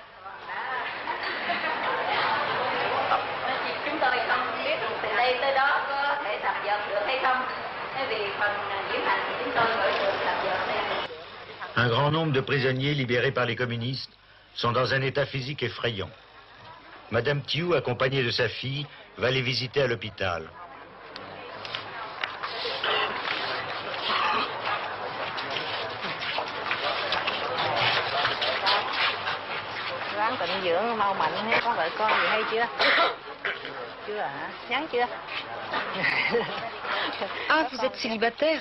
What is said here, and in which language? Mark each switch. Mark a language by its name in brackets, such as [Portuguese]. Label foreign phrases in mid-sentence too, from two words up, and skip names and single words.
[French] Un grand nombre de prisonniers libérés par les communistes sont dans un état physique effrayant. Madame Thieu, accompagnée de sa fille, va les visiter à l'hôpital. [Vietnamese] Tịnh dưỡng mau mạnh hết, có vợ con gì hay chưa? Chưa hả? Nhắn chưa? [French] Ah, vous êtes célibataire?